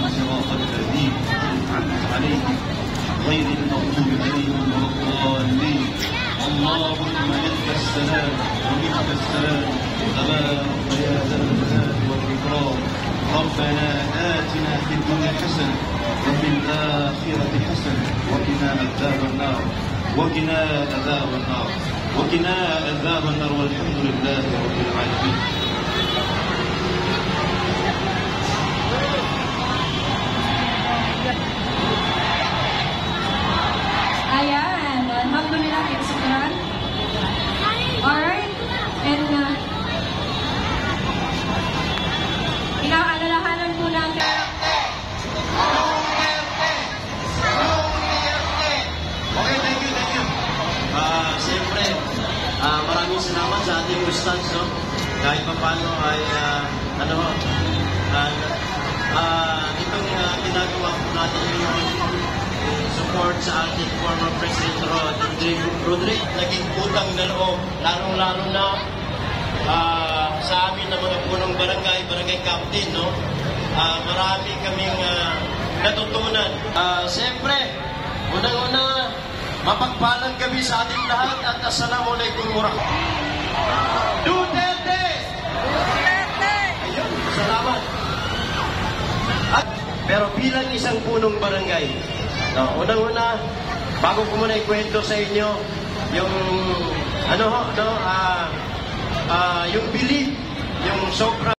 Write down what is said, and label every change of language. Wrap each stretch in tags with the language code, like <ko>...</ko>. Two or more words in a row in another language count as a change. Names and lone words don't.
<ar>صراط الذين أنعمت عليهم غير المغضوب عليهم ولا الضالين اللهم أنت السلام ومنك السلام تبارك يا ذا الجلال والإكرام ربنا آتنا في الدنيا حسنة وفي الآخرة حسنة وقنا عذاب النار وقنا عذاب النار وقنا عذاب النار والحمد لله رب العالمين.</ar> <tl>Ayan, alhamdulillah, eksaktran.</tl> <en>Alright, and</en> <tl>inaalalahanan po natin.</tl> <en>Okay, thank you.</en> <tl>Siyempre, maraming salamat sa ating ustads, no? Kahit pa paano ay, itong ginagawa po natin ngayon, support sa ating</tl> <en>former President</en> <tl>Rodrick, naging utang na loob, lalong-lalo na sa amin na mga punong barangay captain, no? Marami kaming natutunan. Siyempre, unang-una, mapagpalang gabi sa ating lahat at</tl> <ar>السلام عليكم ورحمة الله.</ar> <tl>Duterte! Ayun, salamat. Pero bilang isang punong barangay, unang-una, bago ko muna ikwento sa inyo yung yung belief, yung sobra</tl>